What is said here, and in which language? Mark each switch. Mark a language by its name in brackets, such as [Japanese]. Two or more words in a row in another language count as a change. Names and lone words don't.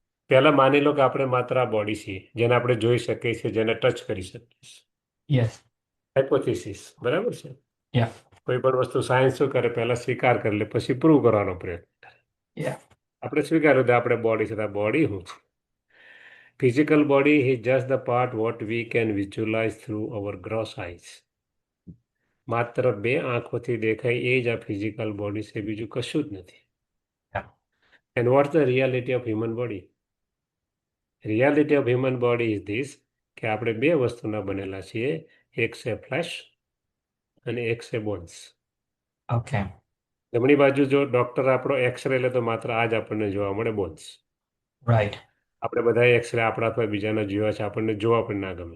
[Gujarati] પહેલા માની લો કે આપણે માત્ર આ બોડી છીએ જેને આપણે જોઈ શકીએ છીએ, જેને ટચ કરી શકીએ છીએ. [English] Yes. [Gujarati] હાઇપોથિસિસ, બરાબર છે. [English] Yeah. [Gujarati] કોઈ પણ વસ્તુ સાયન્સ શું કરે, પહેલા સ્વીકાર કરી લે, પછી પ્રૂવ કરવાનો પ્રયત્ન કરે. [English] Yeah. [Gujarati] આપણે સ્વીકાર્યું કે આપણે બોડી છે, બોડી હું છું. [English] physical body is just the part what we can visualize through our gross eyes. [Gujarati] માત્ર બે આંખોથી દેખાય એ જ આ [English] physical body [Gujarati] છે, બીજું કશું જ નથી. [English] Yeah. And what's the reality of human body? Reality of human body is this, [Gujarati] કે આપણે બે વસ્તુના બનેલા છીએ, એક છે ફ્લેશ અને એક છે બોન્સ. [English] Okay. [Gujarati] જમણી બાજુ જો ડોક્ટર આપણો એક્સરે લે તો માત્ર આ જ આપણને જોવા મળે, બોન્સ. [English] Right. [Gujarati] આપણે બધા એક્સરે આપણા અથવા બીજાના જોયા છે, આપણને જોવા પણ ના ગમે.